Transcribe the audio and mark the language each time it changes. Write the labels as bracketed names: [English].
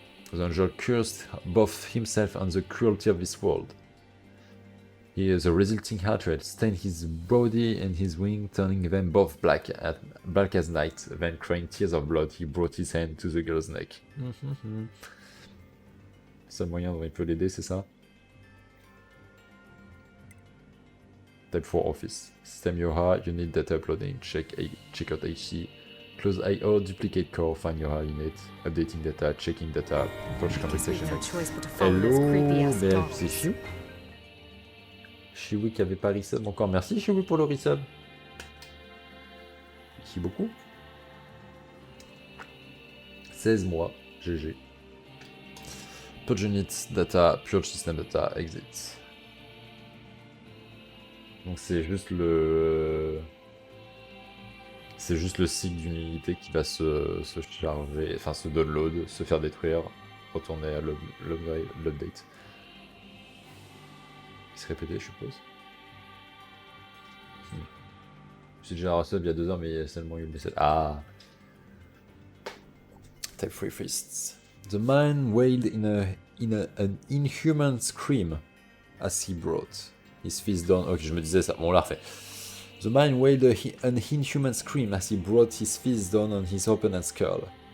[English] The angel cursed both himself and the cruelty of this world. The resulting hatred stained his body and his wing, turning them both black as night. Then, crying tears of blood, he brought his hand to the girl's neck. [French] Seul moyen dont il peut l'aider, c'est ça? [English] Type 4 Office. System Yoha, unit data uploading, check out HC, close IO, duplicate core, find Yoha unit, updating data, checking data, approach conversation. [French] Hello, c'est Chiou. Chiou qui avait pas resub encore. Merci Chiou pour le resub. Merci beaucoup. 16 mois, GG. [English] Purge unit, data, purge system data, exit. [French] Donc c'est juste le cycle d'une unité qui va se charger, enfin se download, se faire détruire, retourner à l'update. Il se répétait, je suppose. J'ai déjà sub il y a 2 heures, mais il y a seulement eu le message. Ah! [English] Type 3 fists. The man wailed an inhuman scream as he brought his fist down. [French] Ok, je me disais ça. Bon, on l'a refait. [English] The man wailed an inhuman scream as he brought his fist down on his opponent's skull.